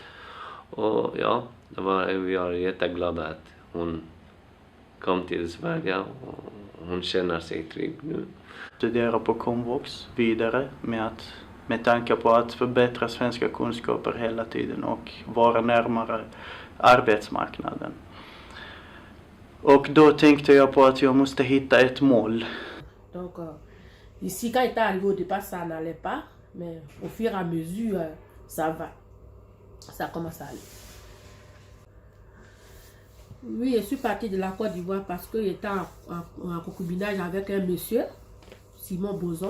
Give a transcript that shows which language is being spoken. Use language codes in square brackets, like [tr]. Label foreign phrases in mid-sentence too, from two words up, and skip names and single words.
[sv] Och vi är jätteglada att hon kom till Sverige och hon känner sig trygg nu. Studera på komvux vidare med tanke på att förbättra svenska kunskaper hela tiden och vara närmare arbetsmarknaden. Och då tänkte jag på att jag måste hitta ett mål. [fr] Donc ici quand il est arrivé au départ ça n'allait pas mais au fur et à mesure ça va. Ça commence à aller. Oui, je suis partie de la Côte d'Ivoire parce que j'étais en concubinage avec un monsieur, Simon Boson.